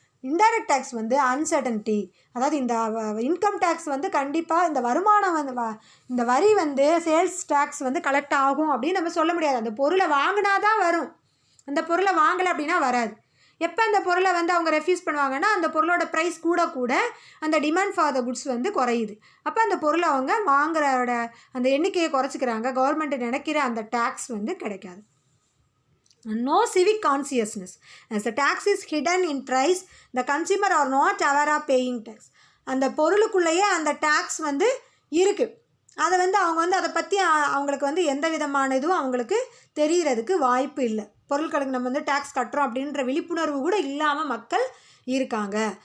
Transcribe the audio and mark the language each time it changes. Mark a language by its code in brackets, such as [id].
[ta] Indirect tax வந்து uncertainty. அதாவது இந்த இன்கம் டேக்ஸ் வந்து கண்டிப்பாக இந்த வருமானம் வந்து இந்த வரி வந்து சேல்ஸ் டேக்ஸ் வந்து கலெக்ட் ஆகும் அப்படின்னு நம்ம சொல்ல முடியாது. அந்த பொருளை வாங்கினா தான் வரும், அந்த பொருளை வாங்கலை அப்படின்னா வராது. எப்போ அந்த பொருளை வந்து அவங்க ரெஃப்யூஸ் பண்ணுவாங்கன்னா அந்த பொருளோட ப்ரைஸ் கூட அந்த [en] demand for the goods [ta] வந்து குறையுது. அப்போ அந்த பொருளை அவங்க வாங்குறோட அந்த எண்ணிக்கையை குறைச்சிக்கிறாங்க. கவர்மெண்ட் நினைக்கிற அந்த டேக்ஸ் வந்து கிடைக்காது. [en] No civic consciousness. As the tax is hidden in price, the consumer are not aware of paying tax. [ta] அந்த பொருளுக்குள்ளேயே அந்த டேக்ஸ் வந்து இருக்குது. அதை வந்து அவங்க வந்து அதை பற்றி அவங்களுக்கு வந்து எந்த விதமான இதுவும் அவங்களுக்கு தெரிகிறதுக்கு வாய்ப்பு இல்லை. பொருட்களுக்கு நம்ம வந்து டேக்ஸ் கட்டுறோம் அப்படின்ற விழிப்புணர்வு கூட இல்லாமல் மக்கள் இருக்காங்க.